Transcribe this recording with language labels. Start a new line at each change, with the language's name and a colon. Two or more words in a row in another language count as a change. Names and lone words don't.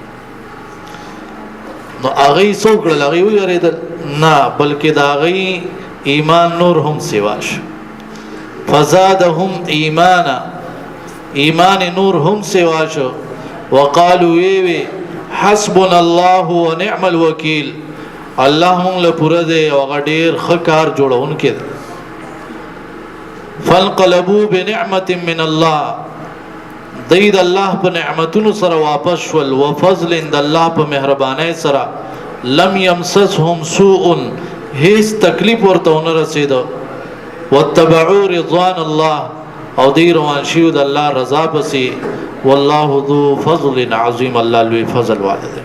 Pashto: نو هغوی څه وکړل؟ هغوی ویرېدل؟ نه، بلکې د هغوی ایمان نور هم سوا شو.
Arabic: فزادهم ایمانا،
Pashto: ایمان نور هم سوا شو.
Arabic: وقالو ویوی حسبنا الله ونعم الوکیل،
Pashto: الله مونږ له پوره دی او هغه ډېر ښه کار جوړونکی دی.
Arabic: فانقلبوا بنعمة من الله،
Pashto: دی د الله په نعمتونو سره واپس شول، وفضل د الله په مهربانۍ سره،
Arabic: لم یمسسهم سوء،
Pashto: هیڅ تکلیف ورته ونه رسېده،
Arabic: واتبعوا رضوان الله،
Pashto: او دی روان شوي د الله رضا پسې،
Arabic: والله ذو فضل عظیم،
Pashto: الله لوی فضل والا دی.